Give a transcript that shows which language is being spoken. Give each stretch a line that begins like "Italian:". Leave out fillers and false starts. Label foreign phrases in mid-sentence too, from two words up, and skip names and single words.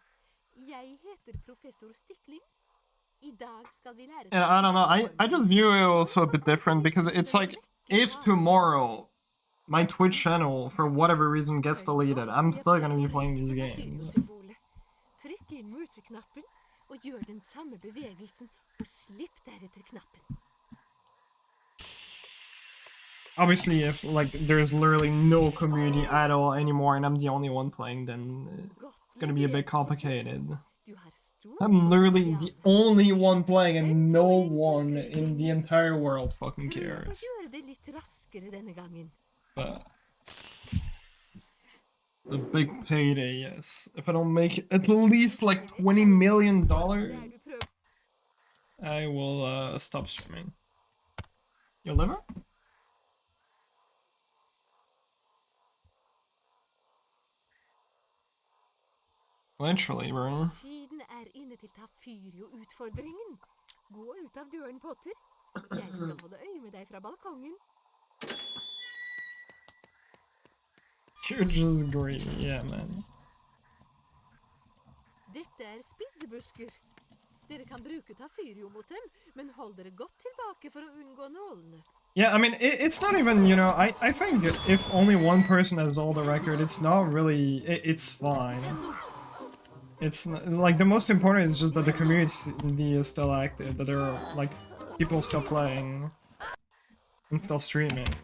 Norwegian: Jeg heter professor Stikling. I dag skal vi lære.
English: And I don't know, I just view it also a bit different because it's like, if tomorrow my Twitch channel, for whatever reason, gets deleted, I'm still gonna be playing these games.
Norwegian: Trykk inn museknappen og gjør den samme bevegelsen og slipp deretter knappen.
English: Obviously, if like there's literally no community at all anymore and I'm the only one playing, then it's gonna be a bit complicated.
Norwegian: Du har stor
English: I'm literally the
Norwegian: potensial.
English: only one playing and no one in the entire world fucking
Norwegian: Prøv å
English: cares.
Norwegian: gjøre det litt raskere denne gangen.
English: But the big payday, yes. If I don't make at least like $20 million,
Norwegian: Der du prøver.
English: I will stop streaming. Your liver? Literally, bro.
Norwegian: Tiden er inne til Tafirio-utfordringen. Gå ut av døren, Potter. Jeg skal holde øye med deg fra balkongen.
English: You're just greedy, yeah, man.
Norwegian: Dette er spiddebusker. Dere kan bruke Tafirio mot dem, men hold dere godt tilbake for å unngå nålene.
English: Yeah, I mean, it's not even, you know, I think if only one person has all the record, it's not really, it's fine. It's not, like, the most important is just that the community is still active, that there are, like, people still playing and still streaming.